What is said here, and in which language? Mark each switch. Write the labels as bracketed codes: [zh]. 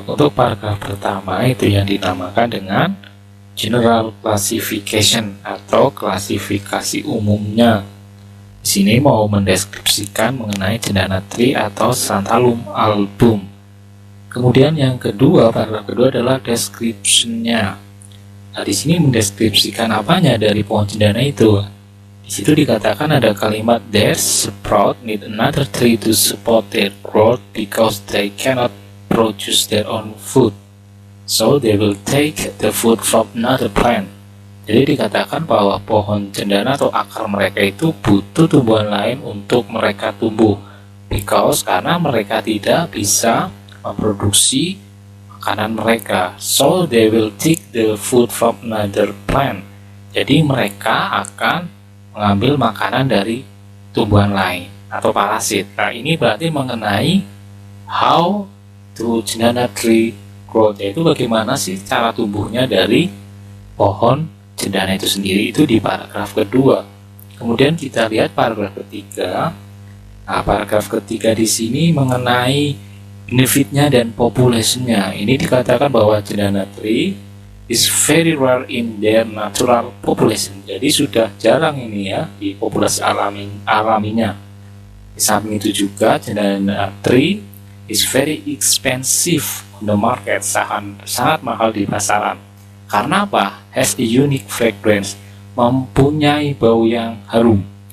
[id] Untuk paragraf pertama itu yang dinamakan dengan general classification atau klasifikasi umumnya. Di sini mau mendeskripsikan mengenai cendana tree atau santalum album. Kemudian yang kedua, paragraf kedua adalah description-nya. Nah, di sini mendeskripsikan apanya dari pohon cendana itu. Di situ dikatakan ada kalimat [en] their sprout need another tree to support their growth because they cannot produce their own food, so they will take the food from another plant. [id] Jadi dikatakan bahwa pohon cendana atau akar mereka itu butuh tumbuhan lain untuk mereka tumbuh, karena mereka tidak bisa memproduksi makanan mereka. [en] So they will take the food from another plant. [id] Jadi mereka akan mengambil makanan dari tumbuhan lain atau parasit. Nah, ini berarti mengenai [en] how to cendana tree growth, [id] yaitu bagaimana sih cara tumbuhnya dari pohon cendana itu sendiri, itu di paragraf kedua. Kemudian kita lihat paragraf ketiga. Nah, paragraf ketiga di sini mengenai benefitnya dan populasinya. Ini dikatakan bahwa [en] cendana tree is very rare in their natural population. [id] Jadi sudah jarang ini ya di populasi alaminya. Di samping itu juga [en] cendana tree is very expensive on the market, [id] sangat mahal di pasaran. Karena apa? [en] Has a unique fragrance, [id] mempunyai bau yang harum.